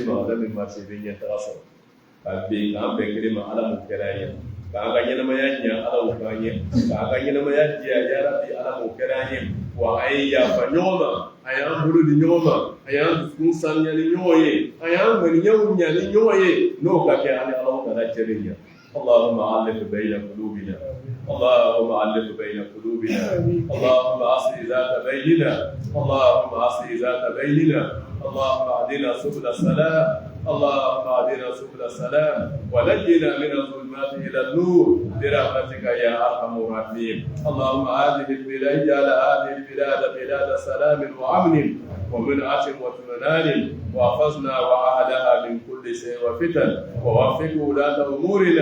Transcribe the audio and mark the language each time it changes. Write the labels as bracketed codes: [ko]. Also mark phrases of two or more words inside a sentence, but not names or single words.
[bm] ma ala bɛ marché bɛ ɲɛ taga sɔrɔ ka bɛn k'an bɛn kelen ma ala m'o kɛra an ye k'an ka ɲɛnamaya ɲɛ ala y'o k'an ye k'an ka ɲɛnamaya diya [ar] يا ربي [bm] ala m'o kɛra an ye wa an ye yafa ɲɔgɔn ma a y'an bolo di ɲɔgɔn ma a y'an dusukun sanuya ni ɲɔgɔn ye a y'an ŋaniyaw ɲa ni ɲɔgɔn ye n'o ka kɛ an ni ala kana cɛ de ɲa [ar] اللهم ألف بين قلوبنا اللهم ألف بين قلوبنا اللهم أصلح ذات بيننا اللهم أصلح ذات بيننا اللهم أهدنا سبل السلام اللهم أهدنا سبل السلام ونجنا من الظلمات إلى النور برحمتك يا أرحم الراحمين اللهم هذه البلاد اجعل هذه البلاد بلاد سلام وأمن ومنعة واطمئنان واحفظنا وأهلها من كل شيء وفتن ووفق ولاة أمورنا